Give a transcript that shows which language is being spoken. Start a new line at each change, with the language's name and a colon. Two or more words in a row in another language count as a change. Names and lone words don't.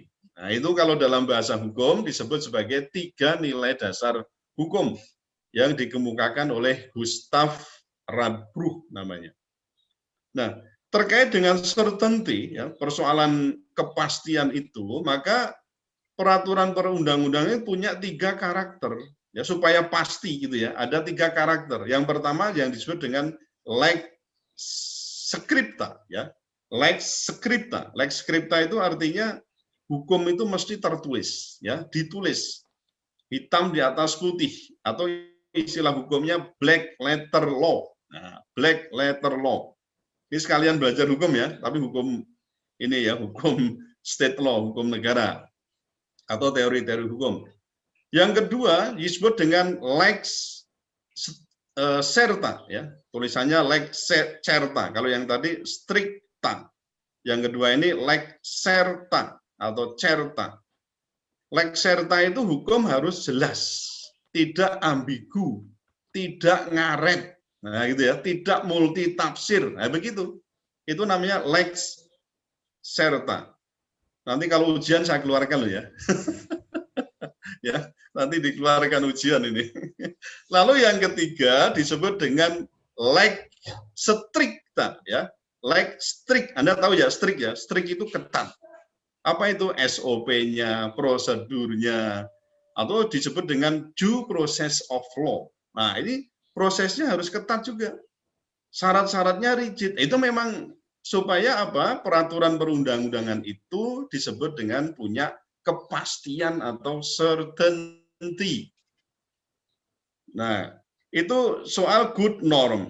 Indonesian: Nah, itu kalau dalam bahasa hukum disebut sebagai 3 nilai dasar hukum yang dikemukakan oleh Gustav Radbruch namanya. Nah, terkait dengan certainty, ya, persoalan kepastian itu, maka peraturan perundang-undangan punya 3 karakter, ya, supaya pasti gitu, ya. Ada 3 karakter. Yang pertama yang disebut dengan
Latin: lex scripta,
Indonesian: ya.
Latin: Lex scripta. Lex scripta
Indonesian: itu artinya hukum itu mesti tertulis, ya, ditulis hitam di atas putih, atau istilah hukumnya
English: black letter law. Nah, black letter law.
Indonesian: Ini sekalian belajar hukum, ya, tapi hukum ini, ya, hukum
English: state law,
Indonesian: hukum negara, atau teori-teori hukum. Yang kedua disebut dengan
Latin: lex certa,
Indonesian: ya, tulisannya
Latin: lex certa.
Indonesian: Kalau yang tadi stricta, yang kedua ini
Latin: lex certa
Indonesian: atau certa.
Latin: Lex serta
Indonesian: itu hukum harus jelas, tidak ambigu, tidak ngaret. Nah, gitu ya, tidak multitafsir. Nah, begitu. Itu namanya
Latin: lex serta.
Indonesian: Nanti kalau ujian saya keluarkan loh ya. Ya, nanti dikeluarkan ujian ini. Lalu yang ketiga disebut dengan
Latin: lex stricta
Indonesian: ya.
Latin: Lex strict.
Indonesian: Anda tahu ya, strict ya. Strict itu ketat. Apa itu SOP-nya, prosedurnya, atau disebut dengan
English: due process of law.
Indonesian: Nah, ini prosesnya harus ketat juga. Syarat-syaratnya rigid. Itu memang supaya apa? Peraturan perundang-undangan itu disebut dengan punya kepastian atau certainty. Nah, itu soal
English: good norm.